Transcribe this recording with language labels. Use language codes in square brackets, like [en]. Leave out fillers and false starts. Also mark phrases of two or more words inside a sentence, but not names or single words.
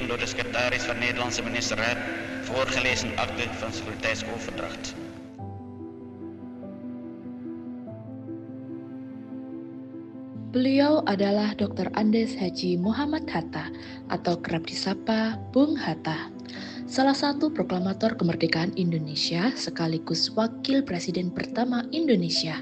[nl] gegeven door de secretaris van Nederlandse ministerraad, voorgelezen akte van securiteitsoverdracht. [id] Beliau adalah Dr. Andes Haji Muhammad Hatta atau kerap disapa Bung Hatta, salah satu proklamator kemerdekaan Indonesia sekaligus wakil presiden pertama Indonesia.